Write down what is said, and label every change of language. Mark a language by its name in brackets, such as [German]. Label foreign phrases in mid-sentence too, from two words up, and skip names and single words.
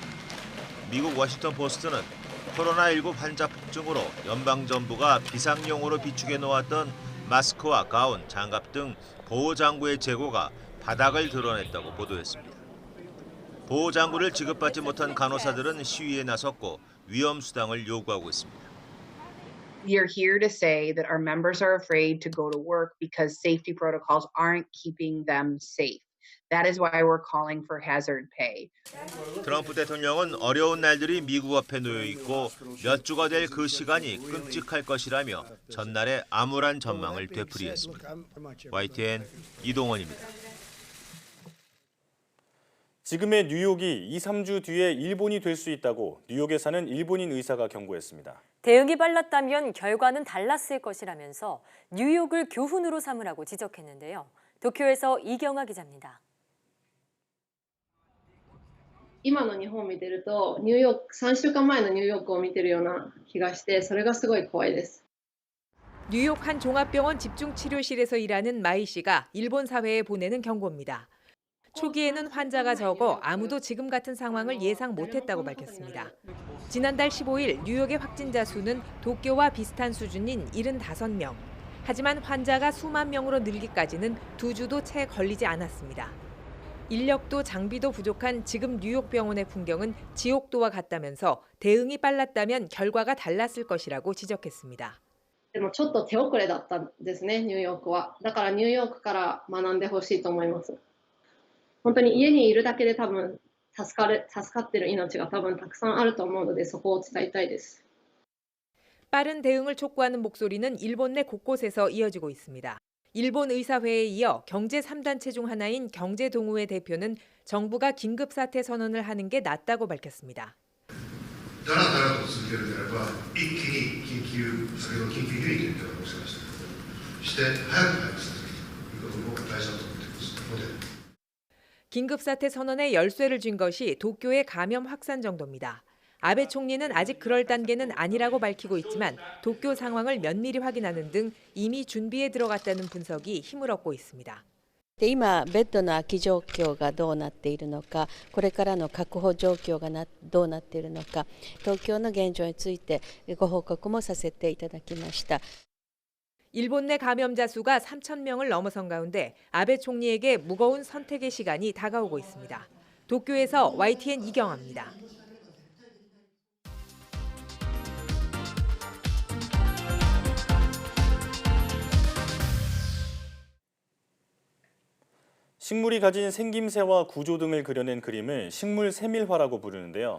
[Korean] 미국 워싱턴 포스트는 코로나19 환자 폭증으로 연방정부가 비상용으로 비축해 놓았던 마스크와 가운, 장갑 등 보호장구의 재고가 바닥을 드러냈다고 보도했습니다. 보호장구를 지급받지 못한 간호사들은 시위에 나섰고 위험수당을 요구하고 있습니다. [English] We are here to say that our members are afraid to go to work because safety protocols aren't keeping them safe. That is why we're calling for hazard pay. [Korean] 트럼프 대통령은 어려운 날들이 미국 앞에 놓여 있고 몇 주가 될 그 시간이 끔찍할 것이라며 전날에 암울한 전망을 되풀이했습니다. YTN 이동원입니다. 지금의 뉴욕이 2, 3주 뒤에 일본이 될 수 있다고 뉴욕에 사는 일본인 의사가 경고했습니다. 대응이 빨랐다면 결과는 달랐을 것이라면서 뉴욕을 교훈으로 삼으라고 지적했는데요. 도쿄에서 이경아 기자입니다. [Japanese] 今の日本を見てるとニューヨーク3週間前のニューヨークを見てるような気がしてそれがすごい怖いです. [Korean] 뉴욕 한 종합병원 집중치료실에서 일하는 마이 씨가 일본 사회에 보내는 경고입니다. 초기에는 환자가 적어 아무도 지금 같은 상황을 예상 못했다고 밝혔습니다. 지난달 15일 뉴욕의 확진자 수는 도쿄와 비슷한 수준인 75명. 하지만 환자가 수만 명으로 늘기까지는 2주도 채 걸리지 않았습니다. 인력도 장비도 부족한 지금 뉴욕 병원의 풍경은 지옥도와 같다면서 대응이 빨랐다면 결과가 달랐을 것이라고 지적했습니다. [Japanese] でもちょっと手遅れだったんですね、ニューヨークは。だからニューヨークから学んでほしいと思います。本当に家にいるだけで多分助かってる命が多分たくさんあると思うのでそこを伝えたいです. [Korean] 빠른 대응을 촉구하는 목소리는 일본 내 곳곳에서 이어지고 있습니다. 일본 의사회에 이어 경제 3단체 중 하나인 경제동우회 대표는 정부가 긴급사태 선언을 하는 게 낫다고 밝혔습니다. 긴급사태 선언에 열쇠를 쥔 것이 도쿄의 감염 확산 정도입니다. 아베 총리는 아직 그럴 단계는 아니라고 밝히고 있지만 도쿄 상황을 면밀히 확인하는 등 이미 준비에 들어갔다는 분석이 힘을 얻고 있습니다. [Japanese] 今ベッドの空き状況がどうなっているのか、これからの確保状況がどうなっているのか、東京の現状についてご報告もさせていただきました. [Korean] 일본 내 감염자 수가 3,000명을 넘어선 가운데 아베 총리에게 무거운 선택의 시간이 다가오고 있습니다. 도쿄에서 YTN 이경아입니다. 식물이 가진 생김새와 구조 등을 그려낸 그림을 식물세밀화라고 부르는데요.